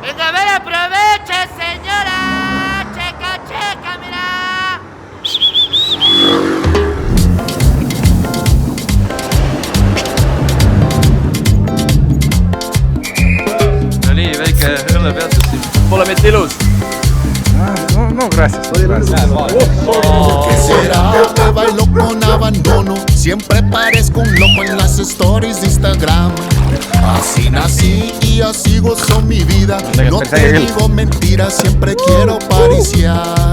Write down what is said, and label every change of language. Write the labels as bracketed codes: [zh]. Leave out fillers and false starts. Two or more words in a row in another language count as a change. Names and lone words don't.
[es] me la aproveches, señora. Checa, checa, mira. [et] No nii, väike õllepeatus siin. Pole mitte ilus. [es] No, gracias. ¿Qué será que bailo con abandono? Siempre parezco un loco en las stories de Instagram. Así nací y así gozo mi vida. No te digo mentiras, siempre quiero pariciar.